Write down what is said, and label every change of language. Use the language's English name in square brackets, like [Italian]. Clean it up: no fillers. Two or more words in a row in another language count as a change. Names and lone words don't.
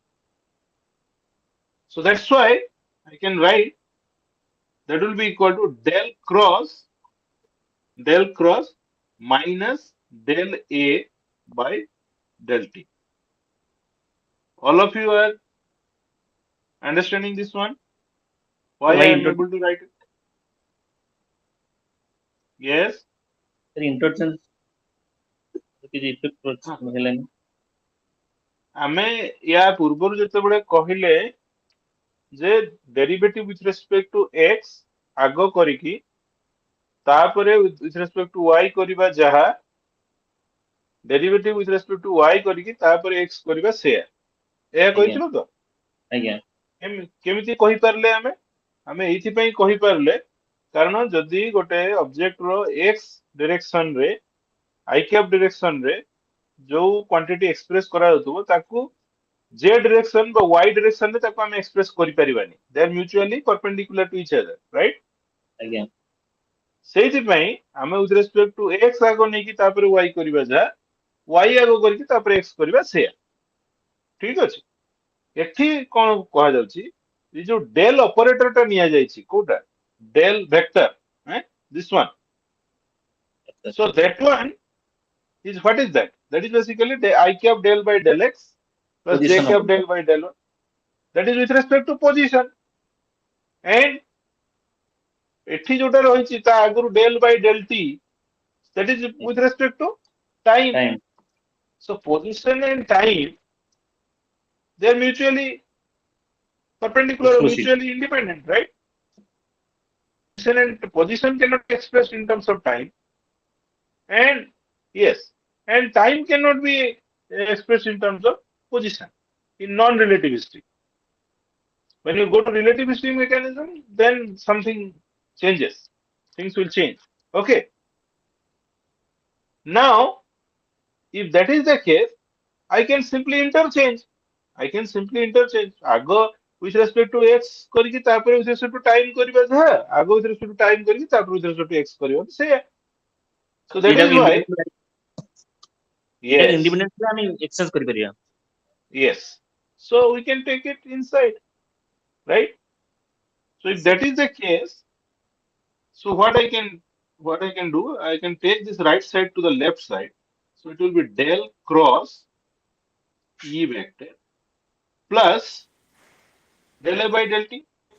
[English] So that's why I can write that will be equal to del cross minus del a by del t. All of you are understanding this one? Why sir I why am able to write it? Yes. [Odia] introduction କିଛି effect हाँ, ହେଲାନି ଆମେ ୟା ପୂର୍ବରୁ ଯେତେବେଳେ କହିଲେ ଯେ ଡେରିଭେଟିଭ [English] with respect to x [Odia] ଆଗ କରିକି ତାପରେ [English] with respect to y [Odia] କରିବା ଯାହା ଡେରିଭେଟିଭ [English] with respect to y [Odia] କରିକି ତାପରେ x କରିବା ସେୟା ଏହା ଆଜ୍ଞା କହିଥିଲୁ ତ ଆଜ୍ଞା କେମିତି କହିପାରିଲେ ଆମେ ଏଇଥିପାଇଁ କହିପାରିଲେ କାରଣ ଯଦି ଗୋଟେ ଅବଜେକ୍ଟ ର x ଡିରେକ୍ସନ ରେ i କ୍ୟାପ୍ ଡିରେକ୍ସନ ରେ ଯୋଉ କ୍ୱାଣ୍ଟିଟି ଏକ୍ସପ୍ରେସ କରାଯାଉଥିବ ତାକୁ z ଡିରେକ୍ସନ ବା y ଡିରେକ୍ସନ ରେ ତାକୁ ଆମେ ଏକ୍ସପ୍ରେସ କରିପାରିବାନି [English] they are mutually perpendicular to each other right [Odia] ଆଜ୍ଞା ସେଇଥିପାଇଁ ଆମେ [English] with respect to x [Odia] ଆଗ ନେଇକି ତାପରେ y କରିବା ଯାହା y ଆଗ କରିକି ତାପରେ x କରିବା ସେୟା ଠିକ ଅଛି ଏଠି କଣ କୁହାଯାଉଛି ଏ ଯୋଉ [English] del operator [Odia] ଟା ନିଆଯାଇଛି କୋଉଟା [English] del vector this one yes so that one is what is that that is basically I cap del by del x plus j position of cap del by del y that is with respect to position and [Odia] ଏଠି ଯୋଉଟା ରହିଛି ତା ଆଗରୁ [English] del by del t that is with respect to time time so position and time they are mutually perpendicular or exclusive mutually independent right position cannot be expressed in terms of time and yes and time cannot be expressed in terms of position in non-relativistic when you go to relativistic mechanism then something changes things will change okay now if that is the case I can simply interchange [Odia] ଆଗ [English] with respect to x [Odia] କରିକି ତାପରେ [English] with respect to time [Odia] କରିବା ଯାହା ଆଗ [English] with respect to time [Odia] କରିକି ତାପରେ [English] with respect to x [Odia] କରିବା ସେଇଆ [English] so that is [Odia] ଏଇଟାକୁ [English] why [Odia] independent ଏଇଟାକୁ [English] yes [Odia] independent ଆମେ ଏକ୍ସଚେଞ୍ଜ କରିପାରିବା [English] yes so we can take it inside right so if that is the case so what I can do I can take this right side to the left side so it will be del cross e vector plus del a by del t